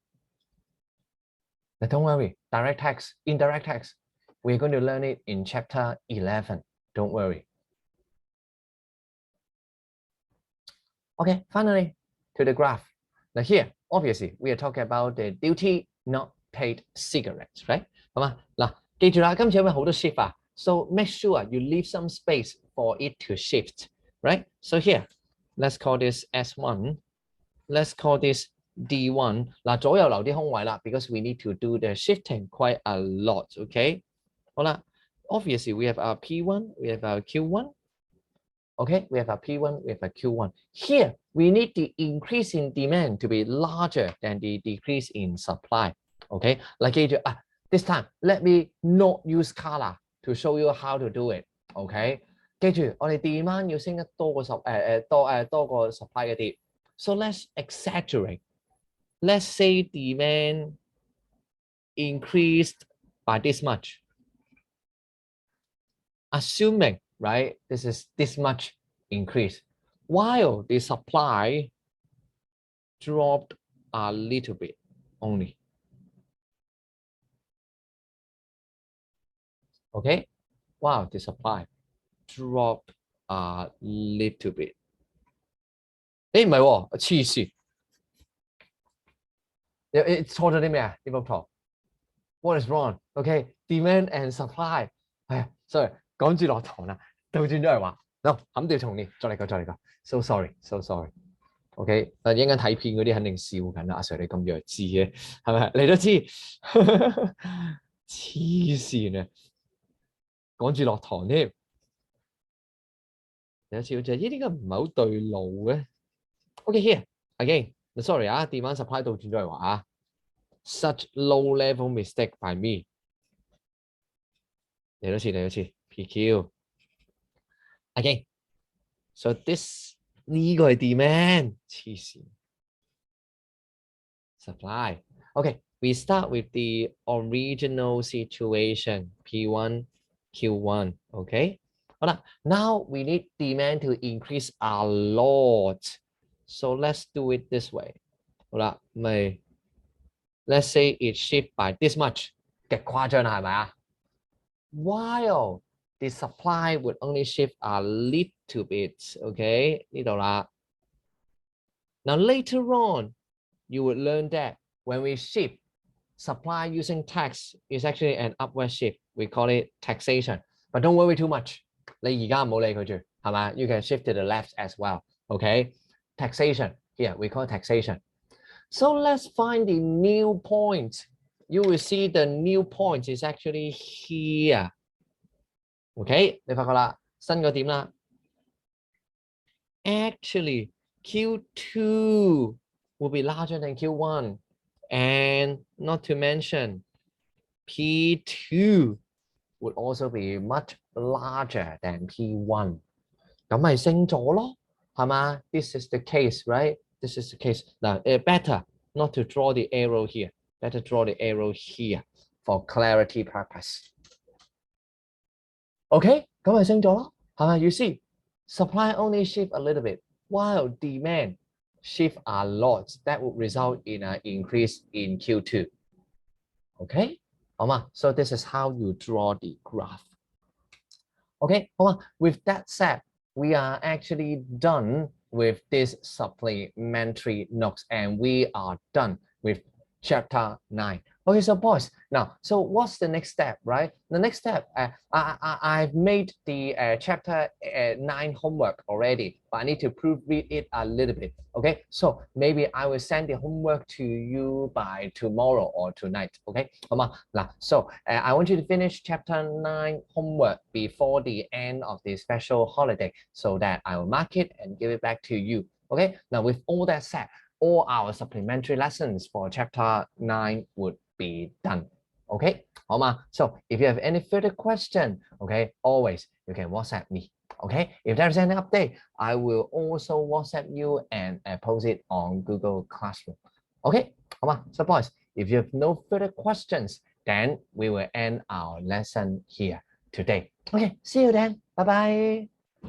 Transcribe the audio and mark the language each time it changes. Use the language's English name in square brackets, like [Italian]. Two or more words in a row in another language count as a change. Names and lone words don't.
[English] 嗱 ，don't worry. Direct text, indirect text. We're going to learn it in chapter 11. Don't worry. OK, finally to the graph. Now here, obviously, we are talking about the duty not paid cigarettes, right? [Cantonese] 好嘛？嗱，記住啦，今次有冇好多 shift 啊 [English] ？So make sure you leave some space for it to shift, right? So here, let's call this S1. Let's call this D1. [Cantonese] 嗱，左右留啲空位啦 [English] ，because we need to do the shifting quite a lot, okay? 好啦 ，obviously we have our P1, we have our Q1. Okay, we have a P1, we have a Q1. Here, we need the increase in demand to be larger than the decrease in supply. Okay, like this time, let me not use color to show you how to do it. [Cantonese] Okay, 記住，我哋 demand 要升得多過多過 supply 一啲。 [English] So let's exaggerate. Let's say demand increased by this much. Assuming, right, this is this much increase, while the supply dropped a little bit only. Okay, wow, the supply dropped a little bit. [Cantonese] 誒唔係喎，黐線，錯咗啲咩啊？呢幅圖 [English] ？What is wrong? Okay, demand and supply. [Cantonese] 係 sorry， 趕住落堂啦，倒轉咗嚟話，no， 冚掉重練，再嚟個。 [English] So sorry, so sorry. [Cantonese] OK， 一陣間睇片嗰啲肯定笑緊啦，阿 Sir 你咁弱智嘅，係咪？你都知，黐線啊！趕住落堂添，有次好似呢啲咁唔係好對路嘅。 [English] OK here again， [Cantonese] sorry 啊 ， [English] demand supply [Cantonese] 倒轉咗嚟話啊 ， [English] such low level mistake by me。 [Cantonese] 嚟多次 [English] ，PQ again。So this [Cantonese] 呢個係 [English] demand， [Cantonese] 黐線。 [English] Supply. Okay, we start with the original situation, P1, Q1, okay? Now we need demand to increase a lot. So let's do it this way. Let's say it shift by this much. [Cantonese] 極誇張啦，係咪啊？ [English] While the supply would only shift a little bit, okay? [Cantonese] 呢度啦。 [English] Now later on, you would learn that when we shift, supply using tax is actually an upward shift. We call it taxation. But don't worry too much. [Cantonese] 你而家唔好理佢住，係咪？ [English] You can shift to the left as well. Okay? Taxation. Here, we call it taxation. So let's find the new point. You will see the new point is actually here. OK， [Cantonese] 你發覺啦，新個點啦。 [English] Actually, Q2 will be larger than Q1, and not to mention, P2 would also be much larger than P1. [Cantonese] 咁咪升咗咯，係嘛？ [English] This is the case, right? This is the case. Now, better not to draw the arrow here. Better draw the arrow here for clarity purpose. [Cantonese] OK， 咁咪升咗咯，係咪？ [English] You see, supply only shift a little bit, while demand shift a lot. That would result in an increase in Q2. [Cantonese] OK， 好嘛？ [English] So this is how you draw the graph. [Cantonese] OK， 好嘛？ [English] With that said, we are actually done with this supplementary notes, and we are done with chapter 9. Okay, so boys, now, so what's the next step, right? The next step, I've made the chapter 9 homework already, but I need to proofread it a little bit. Okay, so maybe I will send the homework to you by tomorrow or tonight. Okay, come on. Now, so I want you to finish chapter 9 homework before the end of the special holiday so that I will mark it and give it back to you. Okay, now with all that said, all our supplementary lessons for chapter 9 would be done. [Cantonese] Okay, 好嘛? [English] So if you have any further question, okay, always you can WhatsApp me. Okay, if there's any update, I will also WhatsApp you and post it on Google Classroom. [Cantonese] Okay, 好嘛? [English] So boys, if you have no further questions, then we will end our lesson here today. Okay, see you then. Bye bye.